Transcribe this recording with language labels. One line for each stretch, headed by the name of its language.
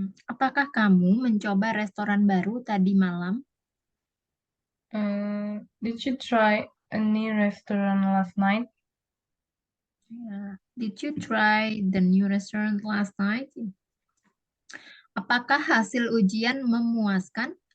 Indonesian: Apakah kamu mencoba restoran baru tadi malam?
English: Did you try a new restaurant last night? Did you try the new restaurant last night?
Indonesian: Apakah hasil ujian memuaskan?